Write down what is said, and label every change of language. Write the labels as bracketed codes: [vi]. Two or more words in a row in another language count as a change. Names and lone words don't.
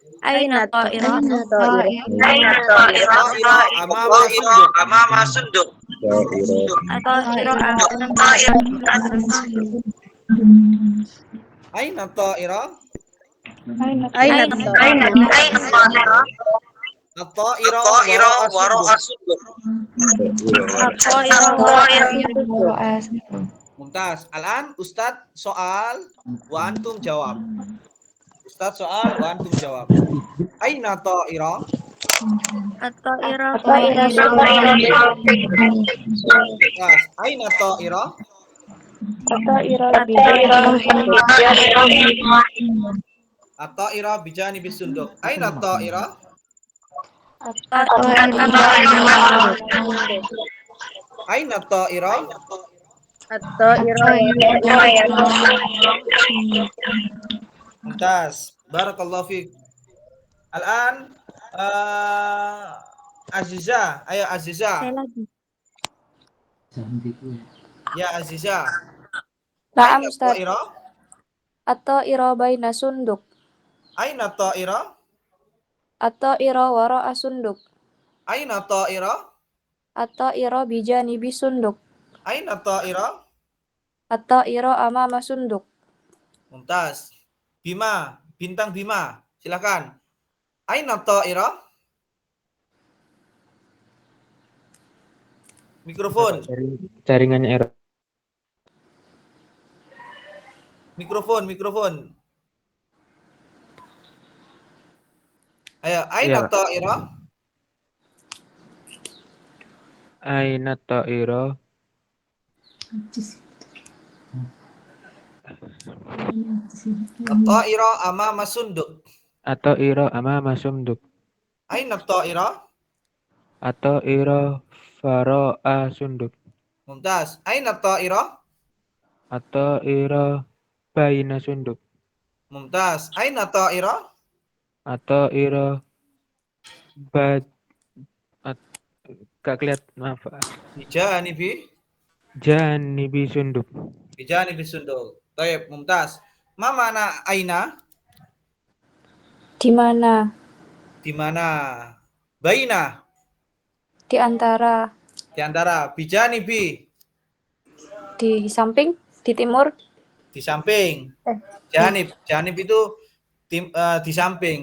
[ar] الطائرة أمام الصندوق. أين الطائرة? الطائرة وراء الصندوق. Mumtaz. الآن أستاذ سؤال وأنتم جواب. أستاذ سؤال وأنتم جواب. أين الطائرة؟ أين الطائرة? الطائرة بجانب الصندوق. أين الطائرة؟ أين الطائرة? ممتاز. بارك الله فيك. Al-an Aziza. Ayo Aziza. Ya Aziza. Naam, Aina Ustaz. ta'irah? الطائرة بين الصندوق. أين الطائرة? الطائرة وراء الصندوق. أين الطائرة? الطائرة بجانب الصندوق. أين الطائرة? الطائرة أمام الصندوق. [id] Mumtaz. Bima, bintang Bima. Silakan. [ar] أين الطائرة? Mikrofon. [id] Jaringannya error. Mikrofon. [ar] Ayo, aina [id] Iya, Pak. [ar] ta'irah? أين الطائرة? الطائرة أمام الصندوق. الطائرة أمام الصندوق. أين الطائرة? الطائرة وراء الصندوق. ممتاز. أين الطائرة? الطائرة بين الصندوق. ممتاز. أين الطائرة? [id] At-ta'irah gak kelihatan, maaf. [ar] Bijanibi جانب الصندوق. بجانب الصندوق. طيب، ممتاز. Ma mana aina? [id] Di mana? Di mana? Baina. Di antara. Di antara. Bijanibi. Di samping, di timur. Di samping. Janib. Janib itu di samping.